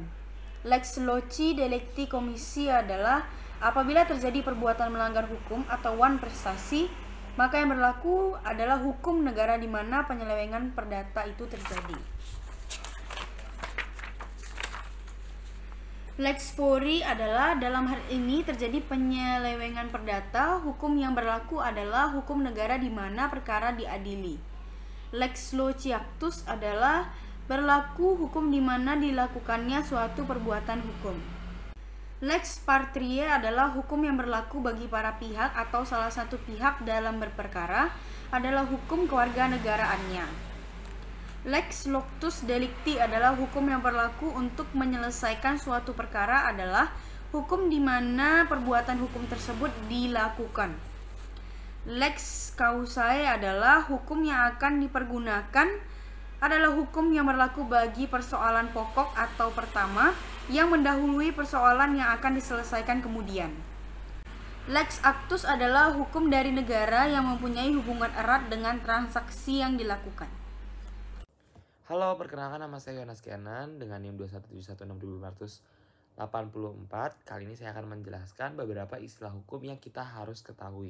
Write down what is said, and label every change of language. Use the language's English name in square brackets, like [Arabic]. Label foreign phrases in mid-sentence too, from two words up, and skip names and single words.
[Latin] Lex loci delicti komisi [Indonesian] adalah apabila terjadi perbuatan melanggar hukum atau wan prestasi, maka yang berlaku adalah hukum negara di mana penyelewengan perdata itu terjadi. [Latin] Lex fori [Indonesian] adalah dalam hal ini terjadi penyelewengan perdata, hukum yang berlaku adalah hukum negara di mana perkara diadili. [Latin] Lex loci actus [Indonesian] adalah berlaku hukum di mana dilakukannya suatu perbuatan hukum. [Latin] Lex patria [Indonesian] adalah hukum yang berlaku bagi para pihak atau salah satu pihak dalam berperkara adalah hukum kewarganegaraannya. [Latin] Lex locus delicti [Indonesian] adalah hukum yang berlaku untuk menyelesaikan suatu perkara adalah Hukum di mana perbuatan hukum tersebut dilakukan. [Latin] Lex causae [Indonesian] adalah hukum yang akan dipergunakan adalah hukum yang berlaku bagi persoalan pokok atau pertama yang mendahului persoalan yang akan diselesaikan kemudian. [Latin] Lex actus [Indonesian] adalah hukum dari negara yang mempunyai hubungan erat dengan transaksi yang dilakukan. Halo, perkenalkan nama saya Yonas Kianan dengan NIM 217162584. Kali ini saya akan menjelaskan beberapa istilah hukum yang kita harus ketahui.